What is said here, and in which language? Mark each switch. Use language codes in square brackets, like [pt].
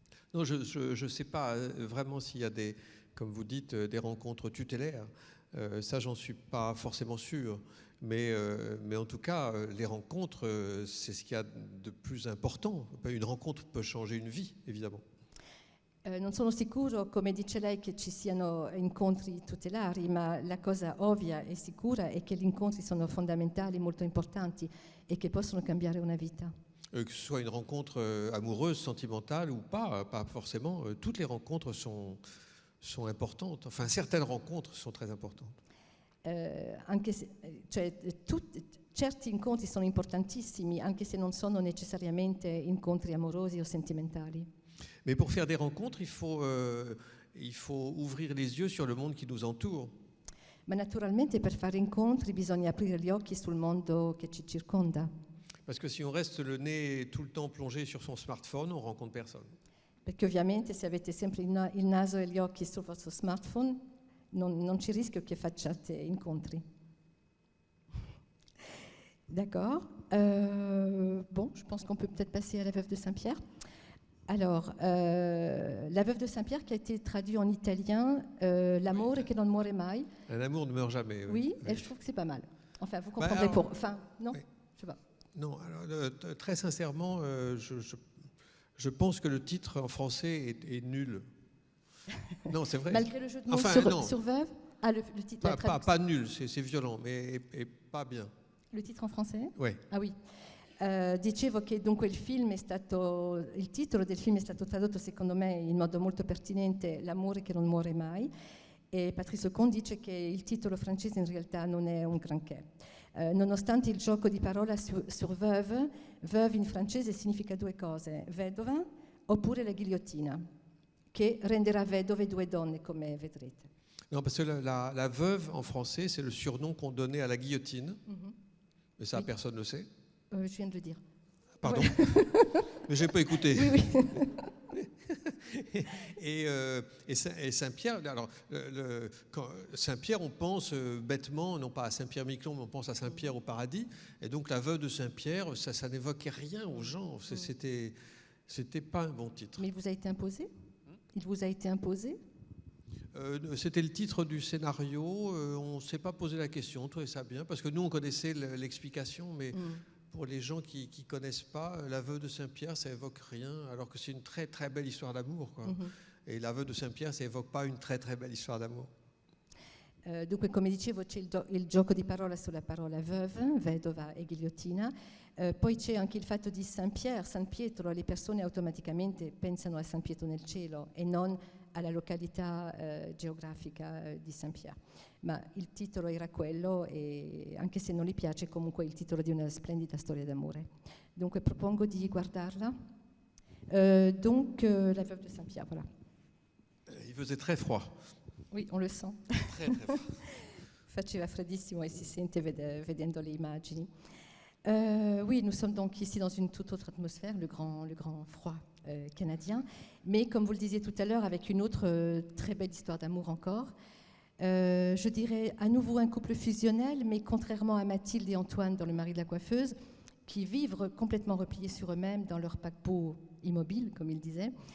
[fr] Non, je ne sais pas vraiment s'il y a comme vous dites, des rencontres tutélaires. Ça, j'en suis pas forcément sûr. Mais en tout cas, les rencontres, c'est ce qu'il y a de plus important. Une rencontre peut changer une vie, évidemment. [it] Non sono sicuro, come dice lei, che ci siano incontri tutelari, ma la cosa ovvia e sicura è che gli incontri sono fondamentali, molto importanti, e che possono cambiare una vita. [fr] Que ce soit une rencontre amoureuse, sentimentale ou pas forcément, toutes les rencontres sont importantes. Enfin, certaines rencontres sont très importantes. [it] Anche se, cioè, certi incontri sono importantissimi, anche se non sono necessariamente incontri amorosi o sentimentali. [fr] Mais pour faire des rencontres, il faut ouvrir les yeux sur le monde qui nous entoure. [it] Ma naturalmente per fare incontri bisogna aprire gli occhi sul mondo che ci circonda. [fr] Parce que si on reste le nez tout le temps plongé sur son smartphone, on rencontre personne. [it] Perché ovviamente se avete sempre il naso e gli occhi sul vostro smartphone, non c'è rischio che facciate incontri. [fr] D'accord. Bon, je pense qu'on peut peut-être passer à La Veuve de Saint-Pierre. Alors, La Veuve de Saint-Pierre qui a été traduit en italien, L'amore che non muore mai. Un amour ne meurt jamais. Oui, et je trouve que c'est pas mal. Enfin, vous comprendrez pour... Enfin, non, oui. Je sais pas. Non, alors, très sincèrement, je pense que le titre en français est nul. Non, c'est vrai. Malgré le jeu de mots Enfin, sur Veuve. Ah, le titre, pas nul, c'est violent, mais et pas bien. Le titre en français? Ouais. Ah oui. [it] Dicevo che dunque il titolo del film è stato tradotto secondo me in modo molto pertinente, L'amore che non muore mai, e Patrice Lecomte dice che il titolo francese in realtà non è un granché. Nonostante il gioco di parola [fr] sur veuve, [it] veuve in francese significa due cose, vedova oppure la ghigliottina, che renderà vedove due donne, come vedrete. [fr] Non, parce que la veuve en français, c'est le surnom qu'on donnait à la guillotine. Mais ça, Oui. personne ne le sait. Je viens de le dire. Pardon. Mais j'ai pas écouté. Oui, oui. Et Saint-Pierre, alors Saint-Pierre, on pense bêtement, non pas à Saint-Pierre-Miquelon, mais on pense à Saint-Pierre au paradis. Et donc la veuve de Saint-Pierre, ça n'évoquait rien aux gens. C'était pas un bon titre. Mais il vous a été imposé? Il vous a été imposé? C'était le titre du scénario. On ne s'est pas posé la question, on trouvait ça bien, parce que nous, on connaissait l'explication, mais pour les gens qui ne connaissent pas, la veuve de Saint-Pierre, ça évoque rien, alors que c'est une très très belle histoire d'amour, quoi. Et la veuve de Saint-Pierre, ça évoque pas une très très belle histoire d'amour. [it] Dunque, come dicevo, c'è il gioco di parola sulla parola veuve, vedova e ghigliottina. Poi c'è anche il fatto di Saint-Pierre, San Pietro. Le persone automaticamente pensano a San Pietro nel cielo e non alla località geografica di Saint-Pierre. Ma il titolo era quello, e anche se non gli piace, comunque è il titolo di una splendida storia d'amore. Dunque propongo di guardarla. [fr] Donc, la veuve de Saint-Pierre, voilà. Il faisait très froid. Oui, on le sent. Très très froid. [it] Faceva freddissimo et si sente vedendo le immagini. [fr] Oui, nous sommes donc ici dans une toute autre atmosphère, le grand froid canadien, mais comme vous le disiez tout à l'heure, avec une autre très belle histoire d'amour encore. Je dirais à nouveau un couple fusionnel, mais contrairement à Mathilde et Antoine dans Le mari de la coiffeuse, qui vivent complètement repliés sur eux-mêmes dans leur paquebot immobile, comme ils disaient.